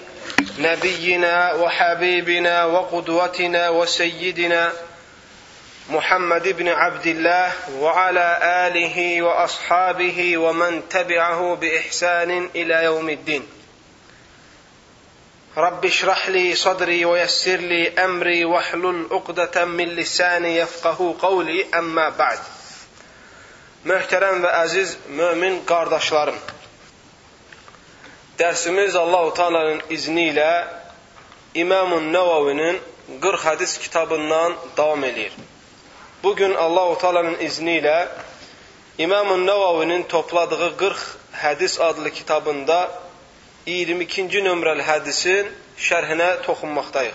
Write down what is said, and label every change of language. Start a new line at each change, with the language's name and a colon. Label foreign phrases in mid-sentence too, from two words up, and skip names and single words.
Arabic: نبينا وحبيبنا وقدوتنا وسيدنا محمد بن عبد الله وعلى آله وأصحابه ومن تبعه بإحسان إلى يوم الدين. رب اشرح لي صدري ويسر لي أمري واحلل عقدة من لساني يفقهوا قولي أما بعد.
Azerbaijani: Möhtərəm və əziz mömin qardaşlarım, dərsimiz Allah-u Teala'nın izni ilə İmam-ı Nəvavinin 40 hədis kitabından davam edir. Bugün Allah-u Teala'nın izni ilə İmam-ı Nəvavinin topladığı 40 hədis adlı kitabında 22-ci nömrəli hədisin şərhinə toxunmaqdayıq.